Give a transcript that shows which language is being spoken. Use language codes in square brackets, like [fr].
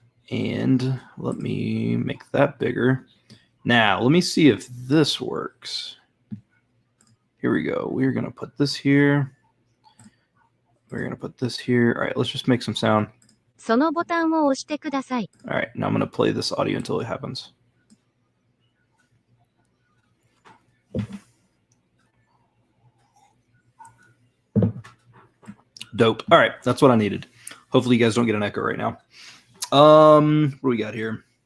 [en] And let me make that bigger. Now, let me see if this works. Here we go. We're going to put this here. We're going to put this here. All right, let's just make some sound. [ja] そのボタンを押してください. [en] All right, now I'm going to play this audio until it happens. Dope. All right, that's what I needed. Hopefully you guys don't get an echo right now. What do we got here?